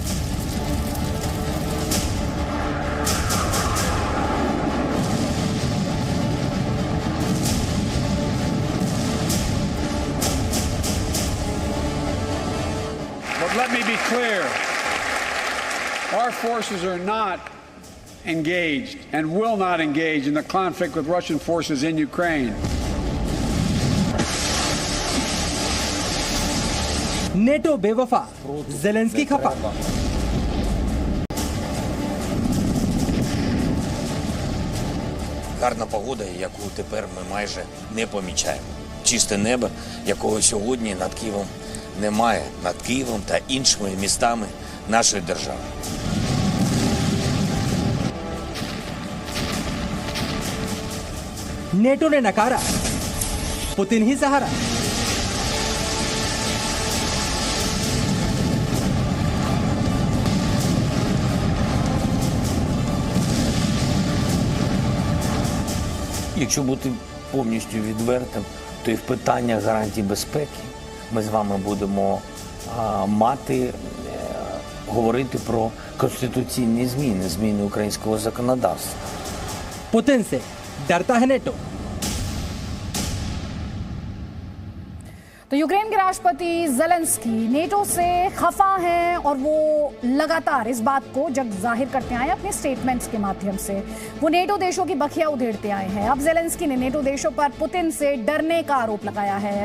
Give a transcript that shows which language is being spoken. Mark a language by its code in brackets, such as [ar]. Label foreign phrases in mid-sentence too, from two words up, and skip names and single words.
[en] But let me be clear, our forces are not engaged and will not engage in the conflict with Russian forces in Ukraine. [hi] नेटो बेवफा, ज़ेलेंस्की खफा। [uk] Гарна погода, яку тепер ми майже не помічаємо. Чисте небо, якого сьогодні над Києвом немає, над Києвом та іншими містами нашої держави. [hi] नेटो ने नकारा, पुतिन ही सहारा। [uk] Якщо бути повністю відвертим, то і в питаннях гарантій безпеки ми з вами будемо говорити про конституційні зміни українського законодавства. [hi] पुतिन से डरता है नेटो। तो यूक्रेन के राष्ट्रपति ज़ेलेंस्की नेटो से खफा हैं और वो लगातार इस बात को जग जाहिर करते आए अपने स्टेटमेंट्स के माध्यम से। वो नेटो देशों की बखिया उधेड़ते आए हैं। अब ज़ेलेंस्की ने नेटो देशों पर पुतिन से डरने का आरोप लगाया है।